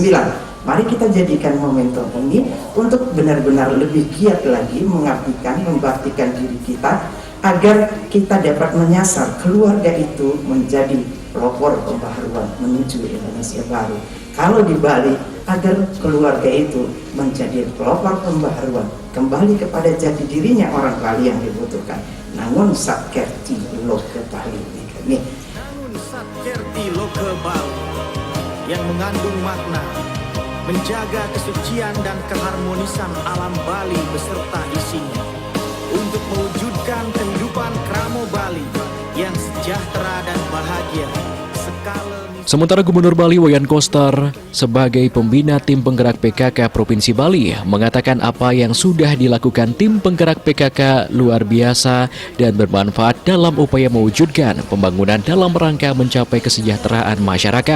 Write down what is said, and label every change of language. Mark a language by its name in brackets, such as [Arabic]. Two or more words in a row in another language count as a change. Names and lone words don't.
[Indonesian] Mari kita jadikan momentum ini untuk benar-benar lebih giat lagi mengabdikan, membaktikan diri kita agar kita dapat menyasar keluarga itu menjadi pelopor pembaharuan menuju Indonesia baru. Kalau di Bali, agar keluarga itu menjadi pelopor pembaharuan, kembali kepada jati dirinya orang Bali yang dibutuhkan. Nangun satker ti lo ke Bali. Nangun satker ti lo ke Bali. yang mengandung makna, menjaga kesucian dan keharmonisan alam Bali beserta isinya, untuk mewujudkan kehidupan Kramo Bali yang sejahtera dan bahagia. Sementara Gubernur Bali Wayan Koster sebagai pembina tim penggerak PKK Provinsi Bali mengatakan apa yang sudah dilakukan tim penggerak PKK luar biasa dan bermanfaat dalam upaya mewujudkan pembangunan dalam rangka mencapai kesejahteraan masyarakat.